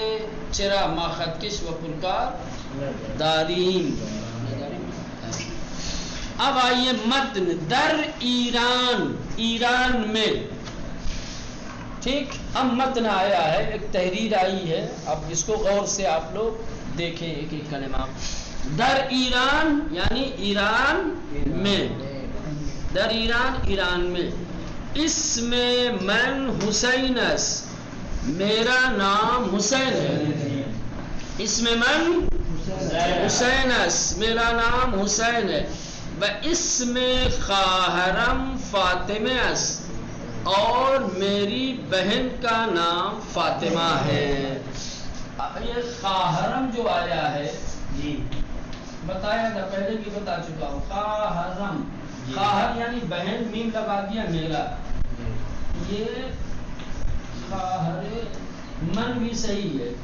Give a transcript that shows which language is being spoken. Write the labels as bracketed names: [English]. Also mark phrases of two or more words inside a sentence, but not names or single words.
[Persian] چرا ما خطکش و پرکار داریم. [Urdu] اب آئیے متن. [Persian] در ایران, [Urdu] ایران میں. ٹھیک, اب متن آیا ہے, ایک تحریر آئی ہے. اب اس کو غور سے آپ لوگ دیکھیں ایک ایک کلمہ. [Persian] در ایران [Urdu] یعنی ایران میں, [Persian] در ایران [Urdu] ایران میں. اس میں [Persian] من حسینس [Urdu] میرا نام حسین ہے. [Persian] اسم من حسین است، [Urdu] میرا نام حسین ہے. [Persian] و اسم خواہرم فاطمہ است، [Urdu] اور میری بہن کا نام فاطمہ ہے. یہ خواہرم جو آیا ہے جی بتایا تھا پہلے بھی بتا چکا ہوں. خواہرم، خواہر یعنی بہن، میم لگا دیا میرا. یہ [Persian] خواہر من [Urdu] بھی صحیح ہے.